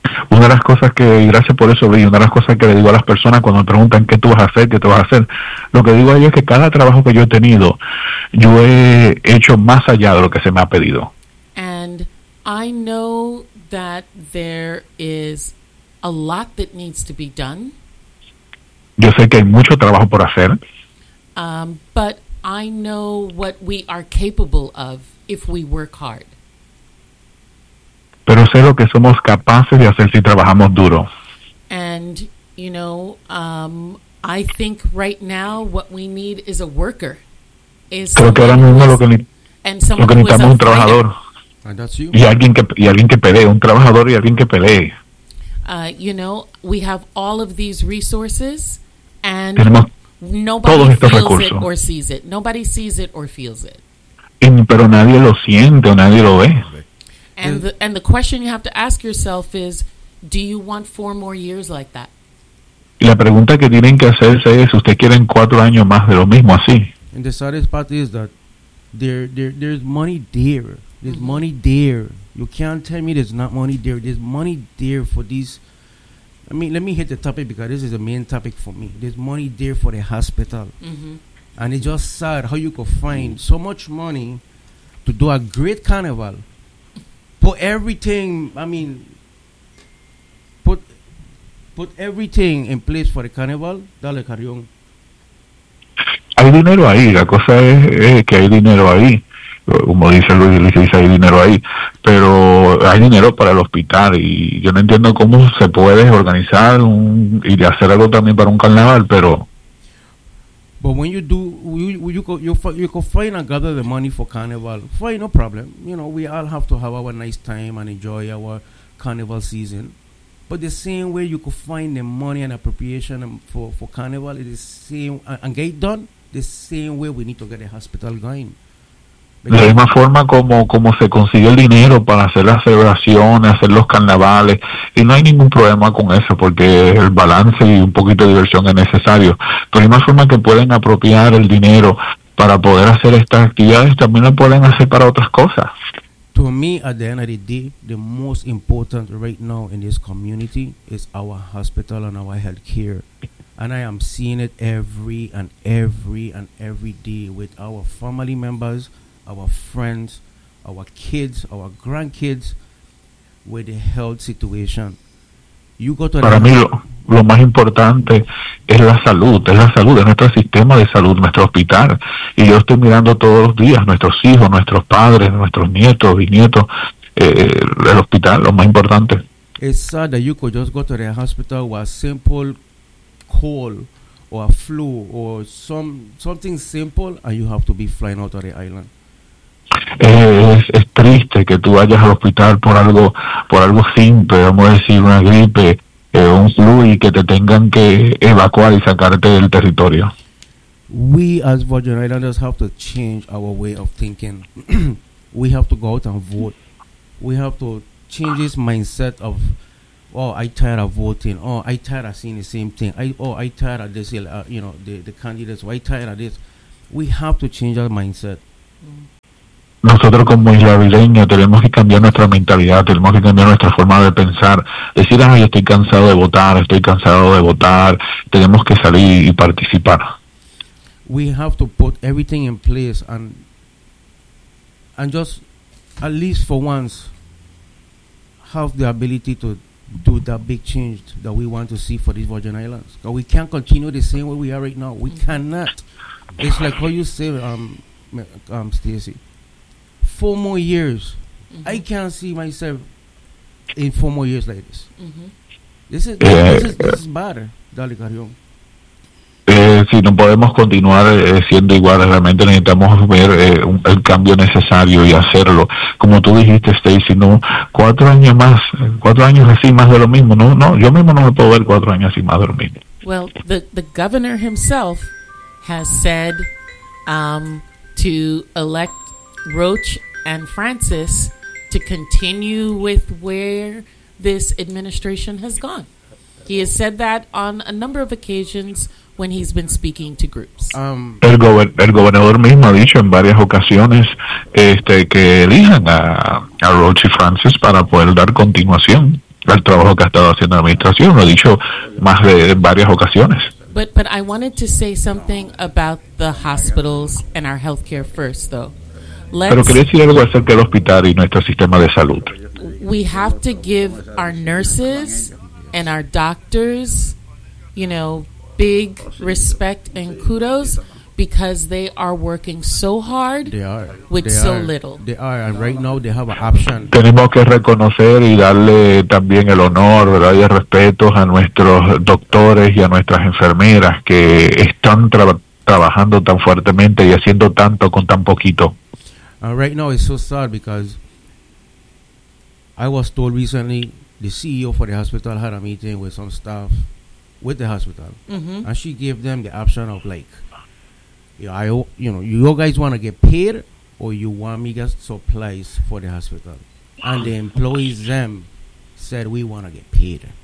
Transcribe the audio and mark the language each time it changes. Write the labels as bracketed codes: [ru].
[es] Una de las cosas que, y gracias por eso, Luis, una de las cosas que le digo a las personas cuando me preguntan qué tú vas a hacer, lo que digo a ellos es que cada trabajo que yo he tenido, yo he hecho más allá de lo que se me ha pedido. [en] And I know that there is a lot that needs to be done. [es] Yo sé que hay mucho trabajo por hacer. [en] But I know what we are capable of if we work hard. [es] Pero sé lo que somos capaces de hacer si trabajamos duro. [en] And, you know, I think right now what we need is a worker. [es] Creo que ahora mismo lo que necesitamos es un trabajador. Y alguien que pelee, un trabajador y alguien que pelee. [en] You know, we have all of these resources and [es] tenemos [en] nobody feels [es] recursos. [en] It or sees it. Nobody sees it or feels it. [es] Pero nadie lo siente o nadie lo ve. [en] And the question you have to ask yourself is, do you want 4 more years like that? [es] La pregunta que tienen que hacerse es, ¿usted quiere 4 años más de lo mismo así? [en] And the saddest part is that there's money there. There's mm-hmm. money there. You can't tell me there's not money there. There's money there for these. I mean, let me hit the topic because this is the main topic for me. There's money there for the hospital. Mm-hmm. And it's just sad how you could find mm-hmm. so much money to do a great carnival. Put everything in place for the carnival. [es] Dale, [en] Carrión. [es] Hay dinero ahí. La cosa es que hay dinero ahí. Como dice Luis, dice hay dinero ahí. Pero hay dinero para el hospital. Y yo no entiendo cómo se puede organizar y hacer algo también para un carnaval, pero... [en] But when you do, you could find and gather the money for carnival. Fine, no problem. You know, we all have to have our nice time and enjoy our carnival season. But the same way you could find the money and appropriation for carnival, it is same and get it done. The same way we need to get the hospital going. [es] De la misma forma como se consigue el dinero para hacer las celebraciones, hacer los carnavales, y no hay ningún problema con eso porque el balance y un poquito de diversión es necesario. Pero de la misma forma que pueden apropiar el dinero para poder hacer estas actividades, también lo pueden hacer para otras cosas. [en] To me, at the end of the day, the most important right now in this community is our hospital and our health care. And I am seeing it every day with our family members, our friends, our kids, our grandkids, with the health situation. You go to [es] para mí lo más importante es la salud, es nuestro sistema de salud, nuestro hospital. Y yo estoy mirando todos los días nuestros hijos, nuestros padres, nuestros nietos, bisnietos, el hospital, lo más importante. [en] It's sad that you could just go to the hospital with a simple call or a flu or something simple and you have to be flying out of the island. [es] Es triste que tú vayas al hospital por algo simple, vamos a decir una gripe, un flu, y que te tengan que evacuar y sacarte del territorio. [en] we as Virgin Islanders have to change our way of thinking. We have to go out and vote. We have to change this mindset of, oh, I tired of voting. Oh, I tired of seeing the same thing. I tired of this. The candidates. Oh, I tired of this. We have to change our mindset. [es] Nosotros como isla tenemos que cambiar nuestra mentalidad, tenemos que cambiar nuestra forma de pensar. Decir, ay, estoy cansado de votar, estoy cansado de votar. Tenemos que salir y participar. [en] We have to put everything in place and just at least for once have the ability to do that big change that we want to see for these Virgin Islands. Because we can't continue the same way we are right now. We cannot. It's like what you say, Stacey. 4 more years. Mm-hmm. I can't see myself in 4 more years like this. Mm-hmm. This is bad. [es] Dale, [en] Carrión. [es] Si no podemos continuar siendo iguales, realmente necesitamos ver el cambio necesario y hacerlo. Como tú dijiste, Stacy, no, 4 años así más de lo mismo. No, yo mismo no me puedo ver 4 años así más de lo mismo. [en] Well, the governor himself has said to elect Roach and Francis to continue with where this administration has gone. He has said that on a number of occasions when he's been speaking to groups. [es] El gobernador mismo ha dicho en varias ocasiones que elijan a Roach y Francis para poder dar continuación al trabajo que ha estado haciendo la administración. Lo ha dicho más de en varias ocasiones. [en] But I wanted to say something about the hospitals and our healthcare first, though. [es] Pero quería decir algo acerca del hospital y nuestro sistema de salud. [en] We have to give our nurses and our doctors, big respect and kudos because they are working so hard little. They are, and right now they have an option. [es] Tenemos que reconocer y darle también el honor, ¿verdad? Y el respeto a nuestros doctores y a nuestras enfermeras que están trabajando tan fuertemente y haciendo tanto con tan poquito. [en] Right now it's so sad because I was told recently the CEO for the hospital had a meeting with some staff with the hospital, mm-hmm. and she gave them the option of you guys want to get paid or you want me get supplies for the hospital, and the employees them said we want to get paid.